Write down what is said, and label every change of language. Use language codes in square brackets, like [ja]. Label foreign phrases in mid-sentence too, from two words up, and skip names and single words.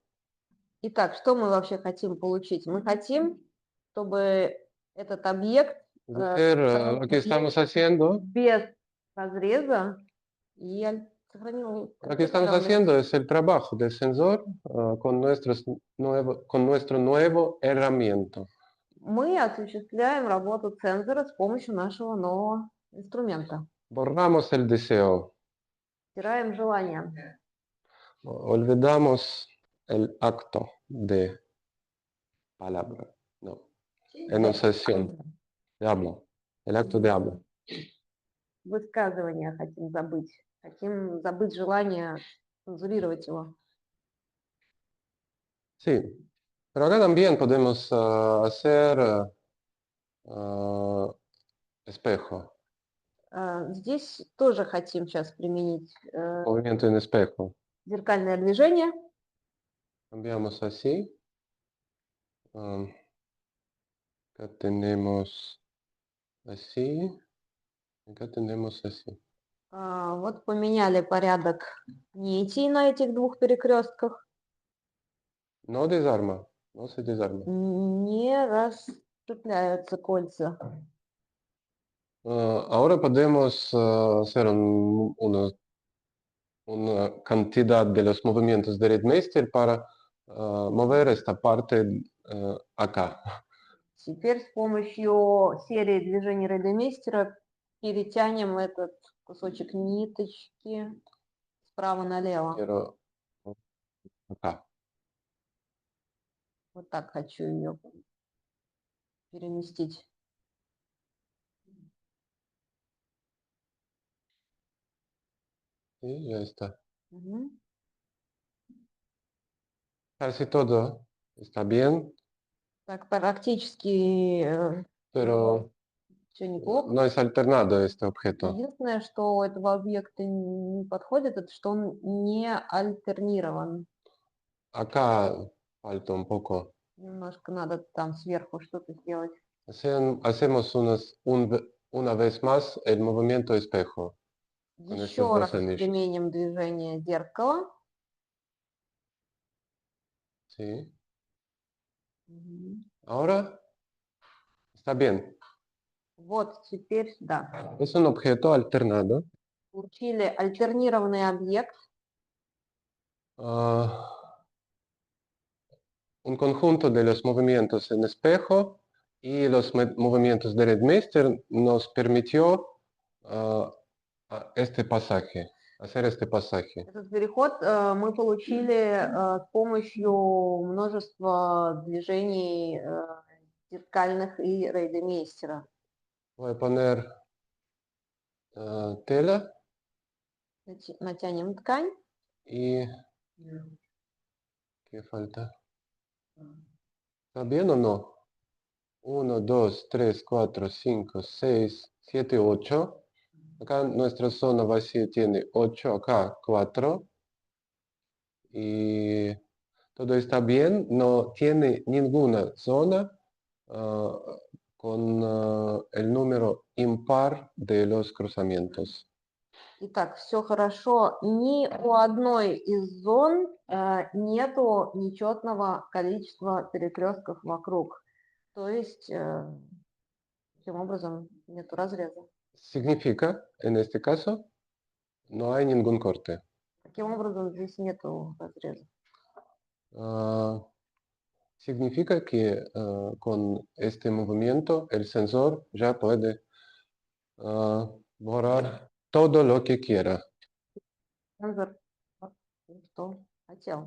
[ru] Итак, что мы вообще хотим получить? Мы хотим, чтобы этот объект [es] Es decir, lo que estamos haciendo, [ru] без разреза и сохранил [es] lo que estamos haciendo es el trabajo del sensor con con nuestro nuevo herramienta. [ru] Мы осуществляем работу цензора с помощью нашего нового инструмента. [es] Borramos el deseo, [ru] Стираем желание. [es] olvidamos el acto de palabra, no, enunciación, de habla, el acto de habla. [ru] Высказывание хотим забыть. Хотим забыть желание цензурировать его. [es] Sí, pero acá también podemos hacer espejo, [ru] Здесь тоже хотим сейчас применить [es] movimiento en espejo. [ru] зеркальное движение. [es] Cambiamos así. Acá tenemos así. Acá tenemos así. [ru] Вот поменяли порядок нитей на этих двух перекрестках. [es] No desarma, no se desarma. [ru] Не расцепляются кольца. [es] Ahora podemos hacer una cantidad de los movimientos de Reidmeister para mover esta parte acá. [ru] Теперь с помощью серии движений Рейдемейстера перетянем этот кусочек ниточки справа налево. [es] Quiero acá. [ru] Вот так хочу ее переместить. [es] Y ya está. Мгм. Casi todo está bien, [ru] Так, практически [es] pero [ru] все неплохо. [es] no es alternado este objeto. [ru] Единственное, что у этого объекта не подходит, это что он не альтернирован. [es] Acá falta un poco. [ru] Немножко надо там сверху что-то сделать. [es] Hacemos una vez más el movimiento espejo. Con estos [ru] Еще [es] dos [ru] раз [es] anillos. [ru] применим движение зеркала. [es] Sí. Мгм. Ahora está bien. [ru] Вот теперь, да. [es] Es un objeto alternado. [ru] Получили альтернированный объект. [es] Un conjunto de los movimientos en espejo y los movimientos de Reidmeister nos permitió este pasaje, hacer este pasaje. [ru] Этот переход мы получили с помощью множества движений зеркальных и Рейдемейстера. [es] Voy a poner tela [ru] Натянем ткань. [es] y No. ¿qué falta? ¿Está bien o no? 1, 2, 3, 4, 5, 6, 7, 8. Acá nuestra zona vacía tiene 8, acá 4. Y todo está bien, no tiene ninguna zona ah, con el número impar de los cruzamientos. [ru] Итак, все хорошо. Ни у одной из зон нету нечетного количества перекрестков вокруг. То есть, таким образом, нету разреза. [es] Significa, en este caso, no hay ningún corte. [ru] Таким образом, здесь нету разреза. [es] Ah, significa que con este movimiento el sensor ya puede borrar todo lo que quiera. [ru] Цензор, что хотел.